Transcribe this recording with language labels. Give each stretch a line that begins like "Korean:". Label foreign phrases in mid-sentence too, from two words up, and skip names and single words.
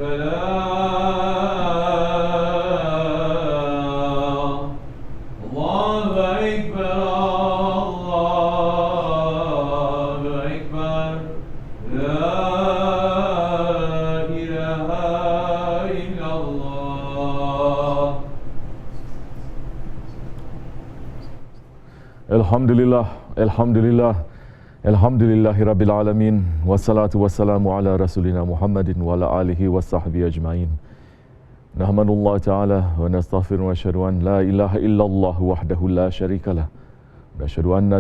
Arabic: الفلاح الله أكبر الله أكبر لا إله إلا الله الحمد لله، الحمد لله، الحمد لله رب العالمين والصلاة والسلام على رسولنا محمد وعلى آله وصحبه أجمعين. نحمد الله تعالى ونستغفر وأشهد أن لا إله إلا الله وحده لا شريك له وأشهد أن